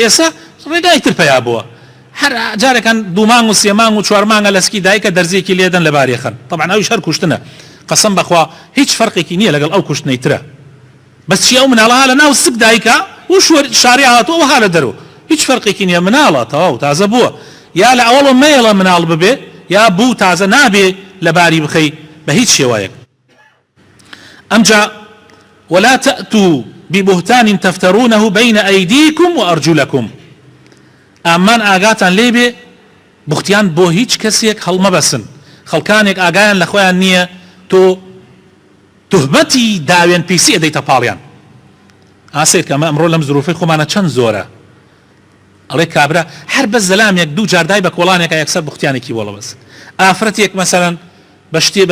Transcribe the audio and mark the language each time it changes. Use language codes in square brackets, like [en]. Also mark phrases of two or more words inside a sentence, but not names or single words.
[ckb] ئێستا ڕێگای تر پەیا بووە هەر جارێکان دوو مانگ و سێ مانگ و چوار مانگە لەسکی دایکە دەرزێکی لێدەن لە بارێخەن طبعا ئەویش هەر کوشتنە قەسەم بەخوا هیچ فەرقێکی نییە لەگەڵ ئەو کوشتنەی ترە بەس چی ئەو مناڵە لە ناو سک دایکە و شاری هاتووە وها لە دەرەوە هیچ فەرقێکی نییە مناڵە تەواو تازە بووە یا لە ئەوڵە مەیڵە مناڵ ببێ یا بوو تازە نابێ لە باری بخەی بە هیچ شێوایەک. ئەمجا [ar] ولا تأتوا ببهتان تفترونه بين أيديكم وأرجلكم [ckb] ئامان ئاگاتان لێبێ بوختیان بۆ هیچ کەسێک هەڵمەبەسن خەڵکانێک ئاگایان لە خۆیان نییە تۆ تهمەتی داوێن پیسی ئەدەیتە پاڵیان. ئاسێت کە ئەمە ئەمڕۆ لەم زروفەی خۆمانە چەند زۆرە ئەڵێ کابرا هەر بە زەلامێک دوو جاردای بە کۆڵانێکە یەکسەر بوختیانێکی بۆڵە بەس ئافرەتێک مەسەلەن بە